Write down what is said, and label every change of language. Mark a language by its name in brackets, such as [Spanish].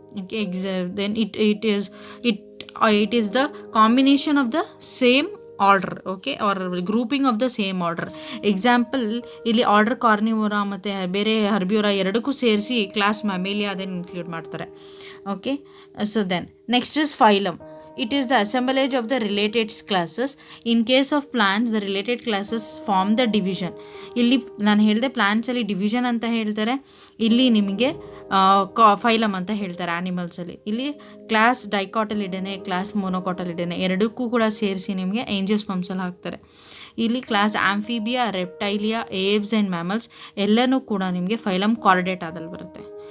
[English] Okay, then it is the combination of the same order. Okay, or grouping of the same order. [Kannada] Example, ಇಲ್ಲಿ order ಕಾರ್ನಿವೋರಾ ಮತ್ತು ಬೇರೆ ಹರ್ಬಿವೋರಾ ಎರಡಕ್ಕೂ ಸೇರಿಸಿ class ಮ್ಯಾಮೇಲಿಯಾ ಅದನ್ನು include ಮಾಡ್ತಾರೆ. [English] Okay, so then next is phylum. it is the assemblage of the related classes. In case of plants, the related classes form the division. [Kannada] ಇಲ್ಲಿ ನಾನು ಹೇಳಿದೆ ಪ್ಲಾಂಟ್ಸಲ್ಲಿ ಡಿವಿಷನ್ ಅಂತ ಹೇಳ್ತಾರೆ, ಇಲ್ಲಿ ನಿಮಗೆ ಫೈಲಮ್ ಅಂತ ಹೇಳ್ತಾರೆ ಆ್ಯನಿಮಲ್ಸಲ್ಲಿ. ಇಲ್ಲಿ ಕ್ಲಾಸ್ ಡೈಕಾಟಲಿಡನೆ, ಕ್ಲಾಸ್ ಮೊನೊಕಾಟಲಿಡನೆ ಎರಡಕ್ಕೂ ಕೂಡ ಸೇರಿಸಿ ನಿಮಗೆ ಏಂಜಿಯೋಸ್ಪರ್ಮ್ಸಲ್ಲಿ ಹಾಕ್ತಾರೆ. ಇಲ್ಲಿ class Amphibia, ರೆಪ್ಟೈಲಿಯಾ, Aves and mammals ಎಲ್ಲನೂ ಕೂಡ ನಿಮಗೆ ಫೈಲಮ್ ಕಾರ್ಡೇಟಾದಲ್ಲಿ ಬರುತ್ತೆ.